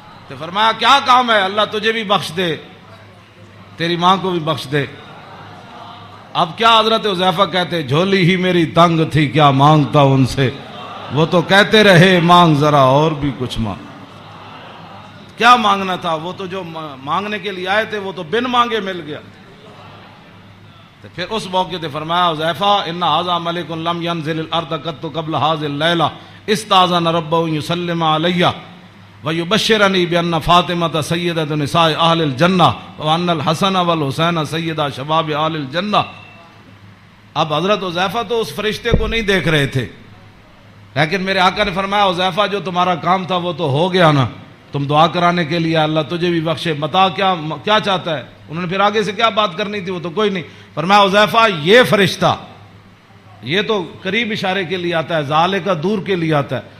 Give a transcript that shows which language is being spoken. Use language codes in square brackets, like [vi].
[ur] تو فرمایا کیا کام ہے؟ اللہ تجھے بھی بخش دے تیری ماں کو بھی بخش دے. اب کیا حضرت حذیفہ کہتے جھولی ہی میری تنگ تھی کیا مانگتا ان سے, وہ تو کہتے رہے مانگ ذرا اور بھی کچھ مانگ. کیا مانگنا تھا؟ وہ تو جو مانگنے کے لیے آئے تھے وہ تو بن مانگے مل گیا. تو پھر اس موقع پہ فرمایا حذیفہ [ar] ان ھذا ملک لم ينزل الارض قط قبل هذه الليله استاذن ربه يسلم علي ويبشرني بان فاطمه سيده نساء اهل الجنه وان الحسن والحسين سيدا شباب اهل الجنه. [ur] اب حضرت حذیفہ تو اس فرشتے کو نہیں دیکھ رہے تھے, لیکن میرے آقا نے فرمایا حذیفہ جو تمہارا کام تھا وہ تو ہو گیا نا, تم دعا کرانے کے لیے اللہ تجھے بھی بخشے, بتا کیا چاہتا ہے. انہوں نے پھر آگے سے کیا بات کرنی تھی, وہ تو کوئی نہیں. فرمایا حذیفہ یہ فرشتہ یہ تو قریب اشارے کے لیے آتا ہے, ذالے کا دور کے لیے آتا ہے.